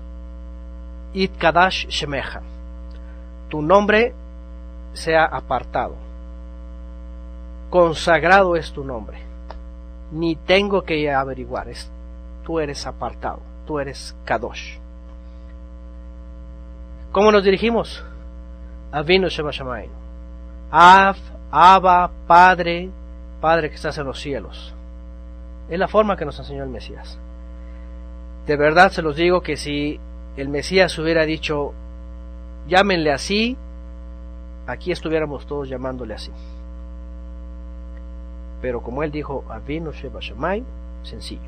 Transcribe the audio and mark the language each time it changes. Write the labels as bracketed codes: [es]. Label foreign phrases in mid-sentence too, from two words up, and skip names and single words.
[he] יתקדש שמך, [es] tu nombre sea apartado. Consagrado es tu nombre. Ni tengo que averiguar, tú eres apartado, tú eres Kadosh. ¿Cómo nos dirigimos? [he] אבינו שבשמים. [es] Abba, Padre, Padre que estás en los cielos. Es la forma que nos enseñó el Mesías. De verdad se los digo que si el Mesías hubiera dicho, llámenle así, aquí estuviéramos todos llamándole así. Pero como él dijo, [he] אבינו שבשמים, [es] sencillo.